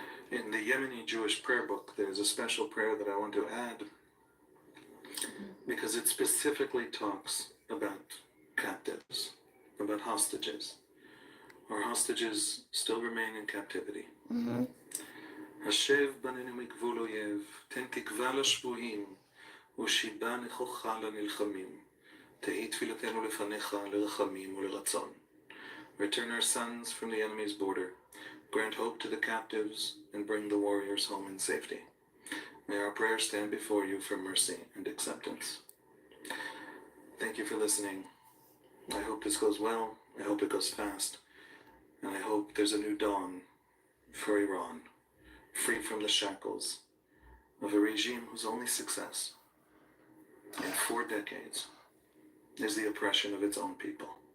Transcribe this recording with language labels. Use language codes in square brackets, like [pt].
[en] In the Yemeni Jewish prayer book, there's a special prayer that I want to add because it specifically talks about captives, about hostages. Our hostages still remain in captivity. [he] השב בנינו מגבול אויב, תן תקווה לשבויים, ושיבה נכוחה לנלחמים. תהי תפילתנו לפניך לרחמים ולרצון. [en] Return our sons from the enemy's border. Grant hope to the captives and bring the warriors home in safety. May our prayers stand before you for mercy and acceptance. Thank you for listening. I hope this goes well. I hope it goes fast. And I hope there's a new dawn for Iran, free from the shackles of a regime whose only success in 4 decades is the oppression of its own people.